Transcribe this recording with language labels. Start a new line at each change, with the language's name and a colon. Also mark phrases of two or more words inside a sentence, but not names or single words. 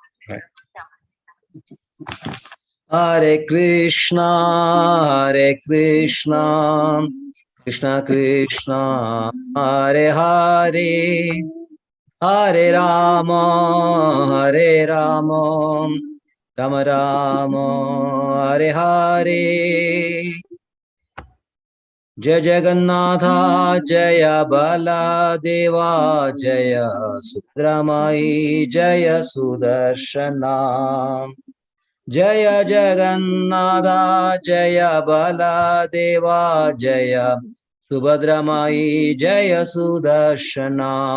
Sanskrit: हरे कृष्ण हरे कृष्ण कृष्ण कृष्ण हरे हरे हरे राम राम राम हरे हरे.
Hindi: जय जगन्नाथ जय बलदेवा जय सुब्रह्मण्य जय सुदर्शना. जय जगन्नाथ जय बलदेवा जय सुभद्रमयी जय सुदर्शना.